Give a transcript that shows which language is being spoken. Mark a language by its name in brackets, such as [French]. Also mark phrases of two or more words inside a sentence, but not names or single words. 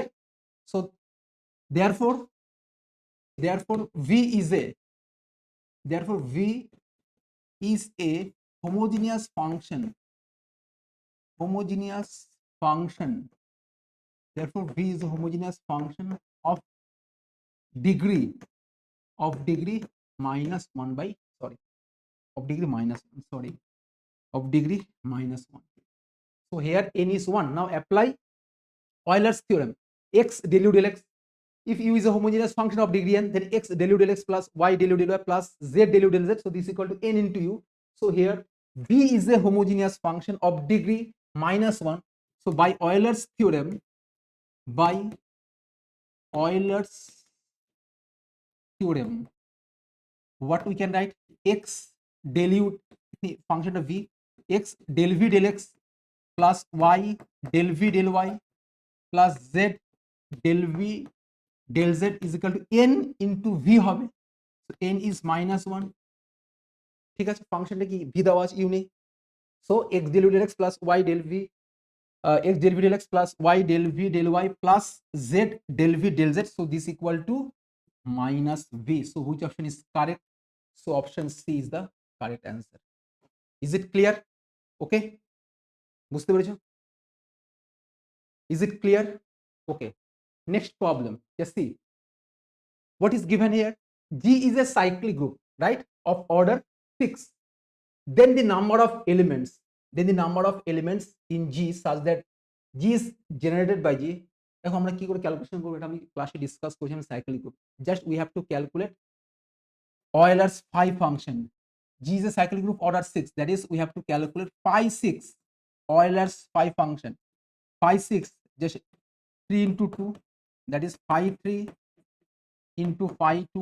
[English] So therefore v is a homogeneous function, therefore v is a homogeneous function of degree minus 1 by, of degree minus 1. So here n is 1. Now apply Euler's theorem, x del u del x. If u is a homogeneous function of degree n, then x del u del x plus y del u del y plus z del u del z, so this is equal to n into u. So here v is a homogeneous function of degree minus 1. So by Euler's theorem, what we can write, x del u, function of v, x del v del x plus y del v del y plus z del v del z is equal to n into v হবে, so n is minus 1, [Bangla] ঠিক আছে, ফাংশনটা কি v দেওয়া আছে, ইউ নেই, [English] so x del v del x plus y del v x del v del x plus y del v del y plus z del v del z, so this equal to minus v. So which option is correct? So option C is the correct answer. Is it clear? [Bangla] Okay, বুঝতে পেরেছো? [English] Is it clear? Okay, next problem. Just see what is given here. G is a cyclic group, right, of order 6. Then the number of elements in G such that G is generated by G. [Bangla] দেখো আমরা কি করে ক্যালকুলেশন করব, এটা আমি ক্লাসে ডিসকাস করেছিলাম, [English] cyclic group, just we have to calculate Euler's phi function. G is a cyclic group order 6, that is we have to calculate phi 6 Euler's phi function. Phi 6 just 3 into 2, that is phi 3 into phi 2.